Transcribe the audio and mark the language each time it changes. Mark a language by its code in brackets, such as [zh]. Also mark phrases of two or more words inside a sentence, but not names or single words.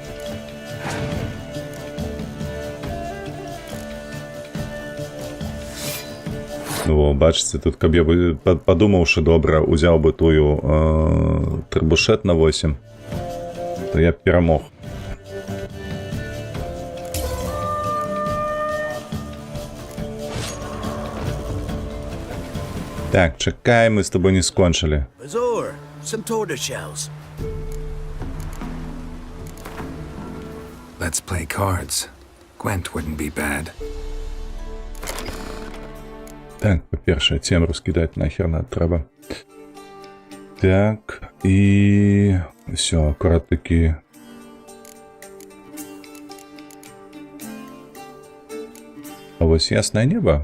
[be] Во, бачыце, тут каб я бы падумаўшы добра, узяў бы тую трыбушет на 8, то я б перамог. Так, чакай, мы з тобой не скончылі. [en] Azor, some tortoiseshells. Let's play cards. Gwent wouldn't be bad. [be] Так, па-першае, цемру скідаць нахер не трэба. Так, і... Всё, акурат такі... А вось яснае неба.